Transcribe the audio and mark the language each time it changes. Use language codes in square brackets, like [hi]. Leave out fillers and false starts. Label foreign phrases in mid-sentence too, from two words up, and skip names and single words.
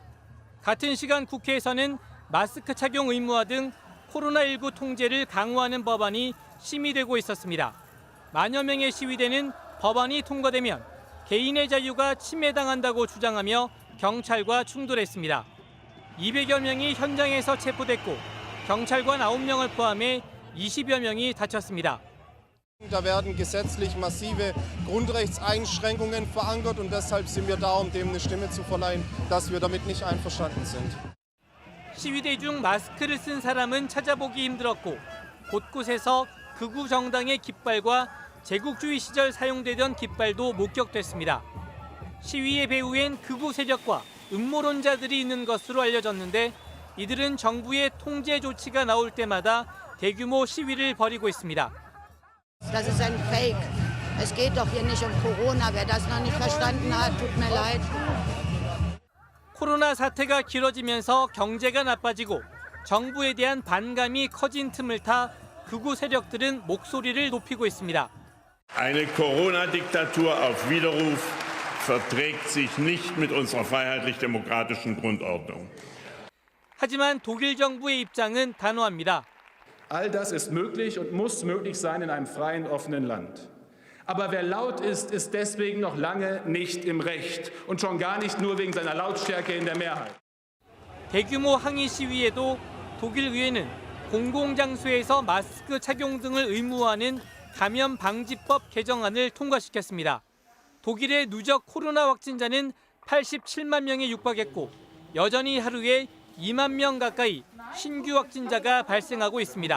[ko] 같은 시간 국회에서는 마스크 착용 의무화 등 코로나19 통제를 강화하는 법안이 심의되고 있었습니다. 만여 명의 시위대는 법안이 통과되면 개인의 자유가 침해당한다고 주장하며 경찰과 충돌했습니다. 200여 명이 현장에서 체포됐고 경찰관 9명을 포함해 20여 명이 다쳤습니다. [de] Da werden gesetzlich massive Grundrechtseinschränkungen verankert und deshalb sind wir da, um dem eine Stimme zu verleihen, dass wir damit nicht einverstanden sind. [ko] 시위대 중 마스크를 쓴 사람은 찾아보기 힘들었고 곳곳에서 극우 정당의 깃발과 제국주의 시절 사용되던 깃발도 목격됐습니다. 시위의 배후엔 극우 세력과 음모론자들이 있는 것으로 알려졌는데 이들은 정부의 통제 조치가 나올 때마다 대규모 시위를 벌이고 있습니다. [de] Das ist ein Fake. Es geht doch hier nicht um Corona. Wer das noch nicht verstanden hat, tut mir leid. [ko] 코로나 사태가 길어지면서 경제가 나빠지고 정부에 대한 반감이 커진 틈을 타 극우 세력들은 목소리를 높이고 있습니다. [de] Eine Corona-Diktatur auf Widerruf verträgt sich nicht mit unserer freiheitlich-demokratischen Grundordnung. [ko] 하지만 독일 정부의 입장은 단호합니다. [de] All das ist möglich und muss möglich sein in einem freien, offenen Land. Aber wer laut ist, ist deswegen noch lange nicht im Recht und schon gar nicht nur wegen seiner Lautstärke in der Mehrheit. [ko] 대규모 항의 시위에도 독일 의회는 공공장소에서 마스크 착용 등을 의무화하는 감염 방지법 개정안을 통과시켰습니다. 독일의 누적 코로나 확진자는 87만 명에 육박했고 여전히 하루에 2만 명 가까이 신규 확진자가 발생하고 있습니다.